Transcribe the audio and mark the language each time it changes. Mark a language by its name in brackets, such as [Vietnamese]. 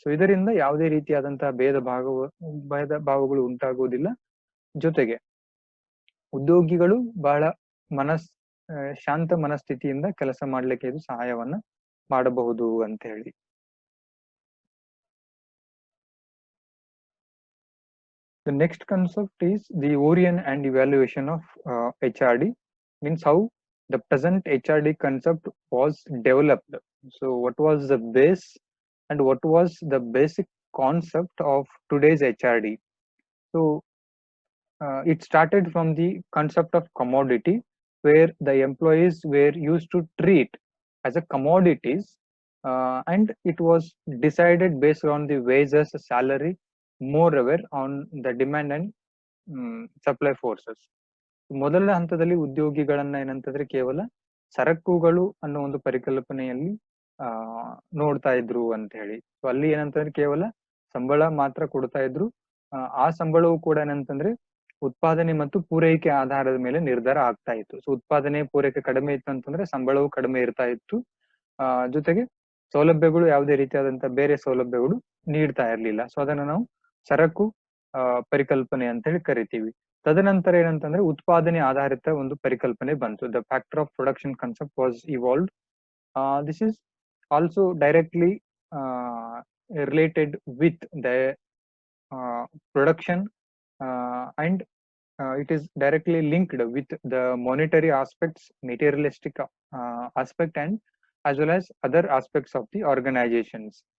[Kannada] So ಇದರಿಂದ ಯಾವುದೇ ರೀತಿಯಾದಂತಹ ಭೇದ ಭಾವಗಳು ಉಂಟಾಗುವುದಿಲ್ಲ. ಜೊತೆಗೆ ಉದ್ಯೋಗಿಗಳು ಬಹಳ ಶಾಂತ ಮನಸ್ಥಿತಿಯಿಂದ ಕೆಲಸ ಮಾಡ್ಲಿಕ್ಕೆ ಇದು ಸಹಾಯವನ್ನ ಮಾಡಬಹುದು ಅಂತ ಹೇಳಿ. [English] The next concept is the origin and evaluation of HRD, means how the present HRD concept was developed. So what was the base and what was the basic concept of today's HRD? So it started from the concept of commodity, where the employees were used to treat as a commodities, and it was decided based on the wages, salary, moreover on the demand and supply forces. [Kannada] ಮೊದಲ ಹಂತದಲ್ಲಿ ಉದ್ಯೋಗಿಗಳನ್ನ ಏನಂತಂದ್ರೆ ಕೇವಲ ಸರಕುಗಳು ಅನ್ನೋ ಒಂದು ಪರಿಕಲ್ಪನೆಯಲ್ಲಿ ನೋಡ್ತಾ ಇದ್ರು ಅಂತ ಹೇಳಿ. ಸೊ ಅಲ್ಲಿ ಏನಂತಂದ್ರೆ ಕೇವಲ ಸಂಬಳ ಮಾತ್ರ ಕೊಡ್ತಾ ಇದ್ರು. ಆ ಸಂಬಳವು ಕೂಡ ಏನಂತಂದ್ರೆ ಉತ್ಪಾದನೆ ಮತ್ತು ಪೂರೈಕೆ ಆಧಾರದ ಮೇಲೆ ನಿರ್ಧಾರ ಆಗ್ತಾ ಇತ್ತು. ಸೊ ಉತ್ಪಾದನೆ ಪೂರೈಕೆ ಕಡಿಮೆ ಇತ್ತು ಅಂತಂದ್ರೆ ಸಂಬಳವು ಕಡಿಮೆ ಇರ್ತಾ ಇತ್ತು. ಜೊತೆಗೆ ಸೌಲಭ್ಯಗಳು ಯಾವುದೇ ರೀತಿಯಾದಂತಹ ಬೇರೆ ಸೌಲಭ್ಯಗಳು ನೀಡ್ತಾ ಇರ್ಲಿಲ್ಲ. ಸೊ ಅದನ್ನ ನಾವು ಸರಕು ಪರಿಕಲ್ಪನೆ ಅಂತ ಹೇಳಿ ಕರಿತೀವಿ. ತದನಂತರ ಏನಂತಂದ್ರೆ ಉತ್ಪಾದನೆ ಆಧಾರಿತ ಒಂದು ಪರಿಕಲ್ಪನೆ ಬಂತು. [English] The factor of production concept was evolved. This is also directly related with the production, and it is directly linked with the monetary aspects, materialistic aspect, and as well as other aspects of the organizations.